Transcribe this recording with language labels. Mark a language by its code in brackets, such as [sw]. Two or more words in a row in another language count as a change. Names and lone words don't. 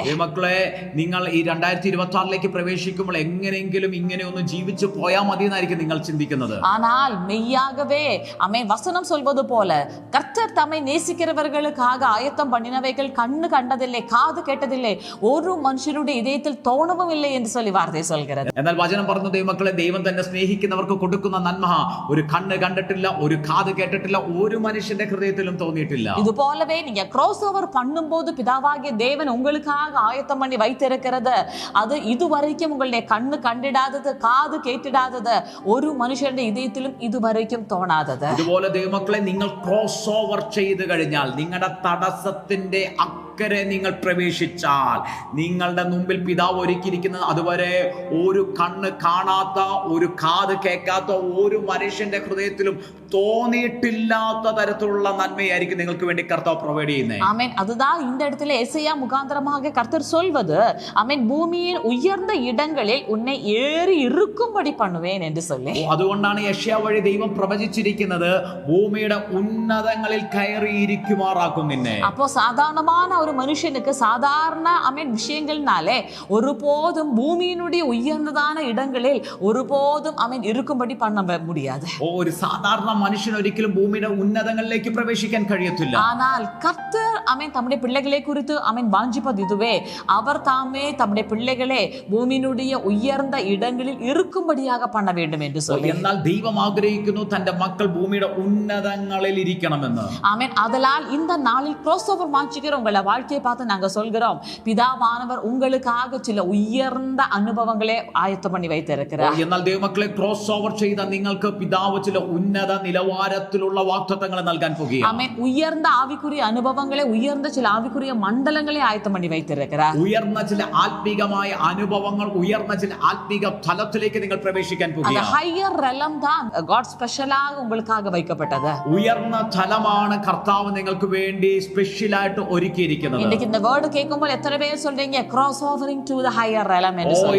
[ml] മക്കളെ, നിങ്ങൾ ഈ 2026ലേക്ക് പ്രവേശിക്കുമ്പോൾ എങ്ങനെയെങ്കിലും ഇങ്ങനെ ഒന്ന് ജീവിച്ചു പോയാൽ മതി എന്നായിരിക്കും നിങ്ങൾ ചിന്തിക്കുന്നത്. [ta] ஆனால் மெய்யாகவே ஆமென் வசனம் சொல்வது போல கர்த்தர் தம்மை நேசிக்கிறவர்களுக்காக ஆயத்தம் பண்ணினவைகள் கண்ணு கண்டதில்லை, காது கேட்டதில்லை, ஒரு மனுஷனுடைய இதயத்தில் தோணவும் இல்லை என்று சொல்லி வார்த்தை சொல்கிறது. [ml] എന്നാൽ വചനം പറഞ്ഞു, ദൈവമക്കളെ, ദൈവം തന്നെ സ്നേഹിക്കുന്നവർക്ക് കൊടുക്കുന്ന നന്മ ഒരു കണ്ണ് കണ്ടിട്ടില്ല, ഒരു കാത് കേട്ടിട്ടില്ല, ഒരു മനുഷ്യന്റെ ഹൃദയത്തിലും തോന്നിയിട്ടില്ല. [ta] இது போலவே நீங்க [en] cross over [ta] பண்ணும்போது பிதாவாகிய தேவன் உங்களுக்காக ஆயத்தம் பண்ணி வைத்திருக்கிறது, அது இதுவரைக்கும் உங்களுடைய கண்ணு கண்டிடாதது, [ml] കാത് കേട്ടിടാത്തത്, ഒരു മനുഷ്യന്റെ இதயத்திலும் ഇതുവரைക്കും തോന്നാത്തത്. ഇതുപോലെ ദൈവമക്കളെ, നിങ്ങൾ [en] cross over [ml] ചെയ്തു കഴിഞ്ഞാൽ, നിങ്ങളുടെ തടസ്സത്തിന്റെ അക്കരെ നിങ്ങൾ പ്രവേശിച്ചാൽ, നിങ്ങളുടെ മുമ്പിൽ പിതാവ് ഒരുക്കിയിരിക്കുന്നത് അതുവരെ ഒരു കണ്ണ് കാണാത്ത, ഒരു കാത് കേൾക്കാത്ത, ഒരു മനുഷ്യന്റെ ഹൃദയത്തിലും തോന്നിയിട്ടില്ലാത്ത തരത്തിലുള്ള നന്മയായിരിക്കും നിങ്ങൾക്ക് വേണ്ടി കർത്താവ് പ്രൊവൈഡ് ചെയ്യുന്നത്. ആമേൻ. [ta] அதுதான் இந்த இடத்துல ஏசாயா முகாந்தரமாக கர்த்தர் சொல்வது, ஆமென், பூமியின் உயர்ந்த இடங்களில் உன்னை ஏறி இருக்கும்படி பண்ணுவேன் என்று சொல்லி. [ml] അതുകൊണ്ടാണ് യെശയ്യാ വഴി ദൈവം പ്രവചിച്ചിരിക്കുന്നത്, ഭൂമിയുടെ ഉന്നതങ്ങളിൽ കയറിയിരിക്കുമാറാക്കും നിന്നെ. [ta] அப்போ சாதாரணமான ஒரு மனுஷனுக்கு சாதாரண ஆமென் விஷயங்கள்னாலே ஒருபோதும் பூமியினுடைய உயர்ந்ததான இடங்களில் ஒருபோதும் ஆமென் இருக்கும்படி பண்ண முடியாது. [ml] ഒരു സാധാരണ മനുഷ്യൻ ഒരിക്കലും ഭൂമിയുടെ ഉന്നതങ്ങളിലേക്ക് പ്രവേശിക്കാൻ കഴിയത്തില്ല. [ta] ஆனால் கர்த்தர் ஆமென் தம்முடைய பிள்ளைகளை குறித்து ஆமென் வாஞ்சிப்பது இதுவே, அவர் தாமே தம்முடைய பிள்ளைகளை பூமியினுடைய உயர்ந்த இடங்களில் இருக்கும்படியாக பண்ண வேண்டும் என்று சொல்லி. [ml] എന്നാൽ ദൈവം ആഗ്രഹിക്കുന്നു തന്റെ മക്കൾ ഭൂമിയുടെ ഉന്നതങ്ങളിൽ ഇരിക്കണമെന്ന്. [ta] ஆமென். அதனால் இந்த நாளில் [en] cross over [ta] மாற்றிக்கிற உங்களை வாழ்க்கையை பார்த்து நாங்க சொல்கிறோம், பிதாவானவர் உங்களுக்காக சில உயர்ந்த அனுபவங்களை ஆயத்தம் பண்ணி வைத்திருக்கிறார். [ml] എന്നാൽ ദൈവമക്കളെ, [en] cross over [ml] ചെയ്ത നിങ്ങൾക്ക് പിതാവ് ചില ഉന്നത നിലവാരത്തിലുള്ള വാഗ്ദത്തങ്ങൾ നൽകാൻ പോകുകയാണ്. [ta] ஆமென். உயர்ந்த ஆவிக்குரிய அனுபவங்களை, உயர்ந்த சில ஆவிக்குரிய மண்டலங்களை ஆயத்தம் பண்ணி வைத்திருக்கிறார். [ml] ഉയർന്ന ചില ആത്മീകമായ അനുഭവങ്ങൾ, ഉയർന്ന ചില ആത്മീക തലത്തിലേക്ക് നിങ്ങൾ പ്രവേശിക്കാൻ [ta] அந்த [ml] പോകുകയാണ്. [en] higher realm [ta] தான் காட் ஸ்பெஷலாக உங்களுக்காக வைக்கப்பட்டது. [ml] ഉയർന്ന തലമാണ് കർത്താവ് നിങ്ങൾക്ക് വേണ്ടി സ്പെഷ്യലായിട്ട് ഒരുക്കിയിരിക്കുന്നത്. [ta] இன்னைக்கு இந்த வேர்ட் கேட்கும்போது எத்தனை பேர் சொல்றீங்க [en] cross overing to the higher realm [ta] என்று சொல்லி?